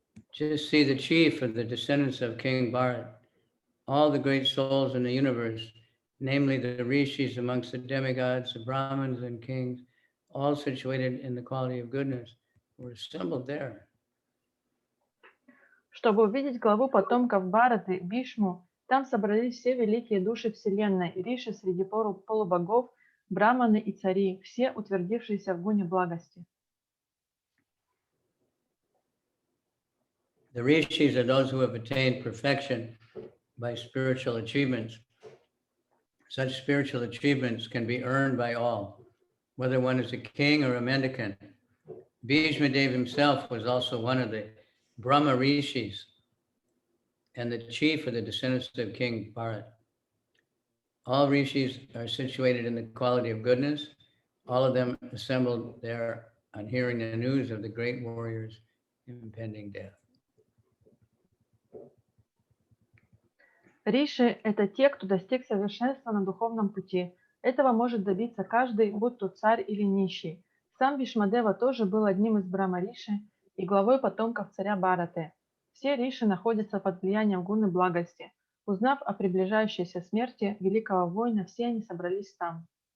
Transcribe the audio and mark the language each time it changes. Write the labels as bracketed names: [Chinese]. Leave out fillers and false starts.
[English] Just see the chief of the descendants of King Bharat, all the great souls in the universe, namely the rishis amongst the demigods, the brahmins and kings, all situated in the quality of goodness, were assembled there. [Russian] Чтобы увидеть главу потомков Бхараты, Бхишму, там собрались все великие души Вселенной, риши среди полубогов, браманы и цари, все утвердившиеся в гуне благости. [English] The rishis are those who have attained perfection by spiritual achievements. Such spiritual achievements can be earned by all, whether one is a king or a mendicant. Bhīṣmadeva himself was also one of the Brahma rishis and the chief of the descendants of King Bharat. All rishis are situated in the quality of goodness. All of them assembled there on hearing the news of the great warrior's impending death. [Russian] Риши – это те, кто достиг совершенства на духовном пути. Этого может добиться каждый, будь то царь или нищий. Сам Бхишмадева тоже был одним из Брахма-риши и главой потомков царя Бхараты. Все риши находятся под влиянием гуны благости. Узнав о приближающейся смерти великого воина, все они собрались там.